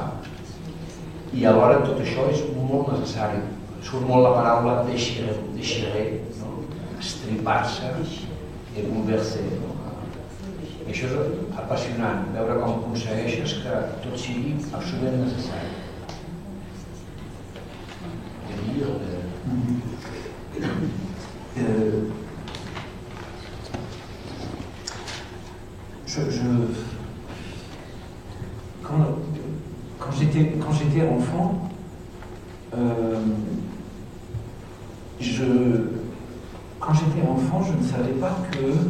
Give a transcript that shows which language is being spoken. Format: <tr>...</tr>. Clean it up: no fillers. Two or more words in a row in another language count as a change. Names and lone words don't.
<ca>I alhora tot això és molt necessari. Surt molt la paraula déchirer, estripar-se i bouleverser. I això és apassionant, veure com aconsegueixes que tot sigui absolutament necessari.</ca> <fr>Quand j'étais enfant, je ne savais pas que...</fr>